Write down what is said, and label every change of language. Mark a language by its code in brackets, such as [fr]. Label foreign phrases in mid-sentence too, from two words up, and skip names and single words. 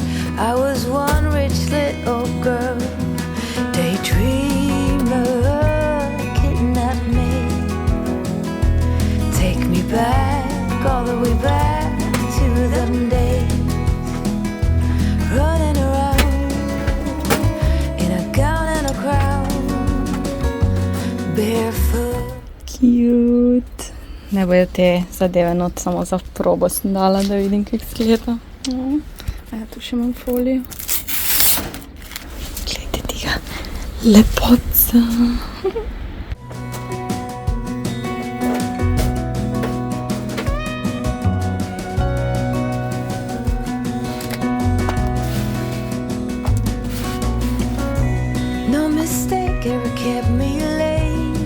[en] I was one rich little girl, daydreamer, kidnap me, take me back, all the way back to them days, running around in a gown and a crown, barefoot. Cute. [sl] Ne bojo te zadeve not, samo za probo sem dala, da vidim, kak izgleda. Ja, tu še imam folijo. Glejte tega lepotca. [en] No mistake ever kept me late.